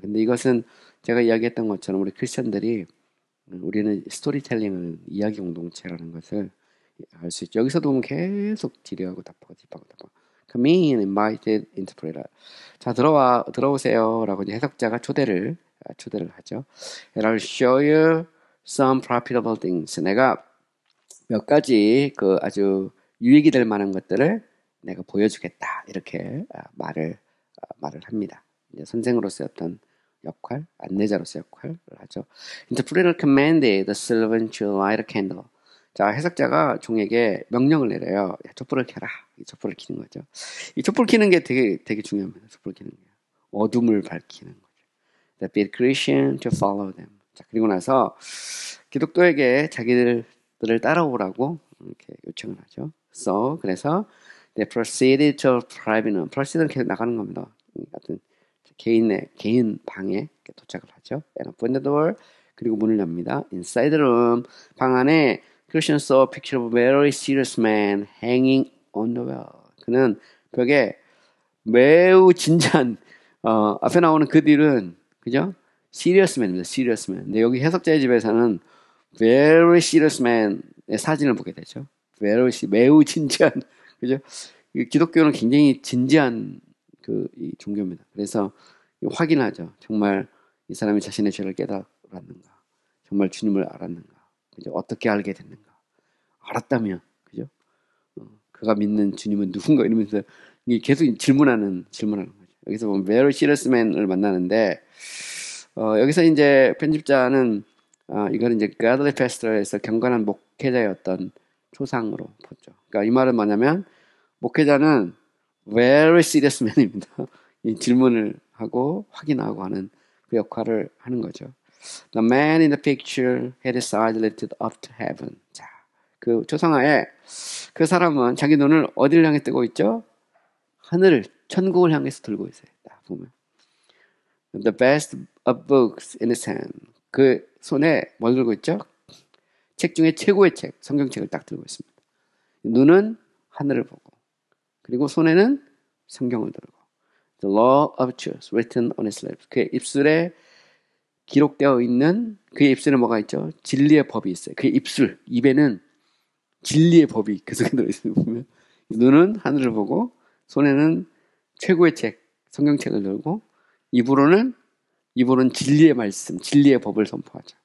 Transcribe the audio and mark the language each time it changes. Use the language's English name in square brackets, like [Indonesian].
[Korean] 근데 이것은 제가 이야기했던 것처럼 우리 크리스천들이 우리는 스토리텔링은 이야기 공동체라는 것을 알 수 있죠. 여기서도 보면 계속 질의하고 답하고. [English] Come in, invited interpreter. [Korean] 자, 들어오세요라고 이제 해석자가 초대를 하죠. [English] And I'll show you some profitable things. [Korean] 내가 몇 가지 아주 유익이 될 만한 것들을 내가 보여주겠다. 이렇게 말을 합니다. 이제 선생으로서의 어떤 역할, 안내자로서의 역할을 하죠. [English] Interpreter commanded the servant to light a candle. [Korean] 자, 해석자가 종에게 명령을 내려요. 야, 촛불을 켜라. 이 촛불을 켜는 거죠. 이 촛불 켜는 게 되게 중요합니다. 촛불 켜는 게. 어둠을 밝히는 거죠. [English] The bid Christian to follow them. [Korean] 자, 그리고 나서 기독교에게 자기들을 따라오라고 이렇게 요청을 하죠. 그래서 [English] they proceeded to private. [Korean] proceed는 계속 나가는 겁니다. 같은 개인 방에 도착을 하죠. [English] And open the door. [Korean] 그리고 문을 엽니다. [English] Inside the room. [Korean] 방 안에 [English] Christian saw a picture of a very serious man hanging on the wall. [Korean] 그는 벽에 매우 진지한 앞에 나오는 그 뒤는 그죠? [English] Serious man입니다. Serious man. [Korean] 근데 여기 해석자의 집에서는 [English] very serious man [Korean] 의 사진을 보게 되죠. 매우 진지한 그죠? 기독교는 굉장히 진지한 이 종교입니다. 그래서 확인하죠. 정말 이 사람이 자신의 죄를 깨달았는가? 정말 주님을 알았는가? 그죠? 어떻게 알게 됐는가? 알았다면, 그죠? 그가 믿는 주님은 누군가 이러면서 계속 질문하는 거죠. 여기서 보면 [English] very serious man [Korean] 을 만나는데 여기서 이제 편집자는 이걸 이제 [English] godly pastor [Korean] 에서 경건한 목회자의 어떤 초상으로 보죠. 그러니까 이 말은 뭐냐면 목회자는 [English] very serious man [Korean] 입니다. 이 질문을 하고 확인하고 하는 그 역할을 하는 거죠. [English] The man in the picture had his eyes lifted up to heaven. [Korean] 자, 그 초상화에 그 사람은 자기 눈을 어디를 향해 뜨고 있죠? 하늘을, 천국을 향해서 들고 있어요. 딱 보면. [English] The best of books in his hand. [Korean] 그 손에 뭘 들고 있죠? 책 중에 최고의 책, 성경책을 딱 들고 있습니다. 눈은 하늘을 보고, 그리고 손에는 성경을 들고. [English] The law of truth written on his lips. [Korean] 그의 입술에 기록되어 있는, 그의 입술에 뭐가 있죠? 진리의 법이 있어요. 그의 입술, 입에는 진리의 법이 그 속에 들어있어요. 보면 눈은 하늘을 보고, 손에는 최고의 책, 성경책을 들고, 입으로는 진리의 말씀, 진리의 법을 선포하죠.